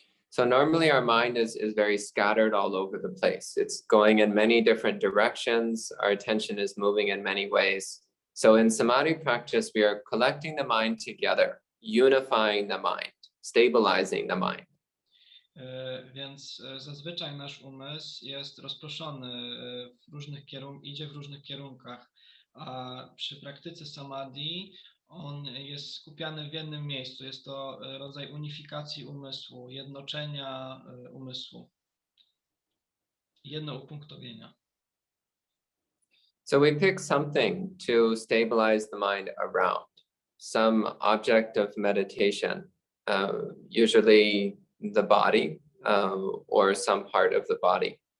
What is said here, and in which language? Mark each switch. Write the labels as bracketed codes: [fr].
[en] So normally our mind is very scattered all over the place. It's going in many different directions. Our attention is moving in many ways. So in samadhi practice, we are collecting the mind together, unifying the mind, stabilizing the mind. [pl] Więc zazwyczaj nasz umysł jest rozproszony w różnych idzie w różnych kierunkach, a przy praktyce samadhi on jest skupiany w jednym miejscu. Jest to rodzaj unifikacji umysłu, jednoczenia umysłu, jednoupunktowienia. [en] So we pick something to stabilize the mind around, some object of meditation, usually the body or some part of the body.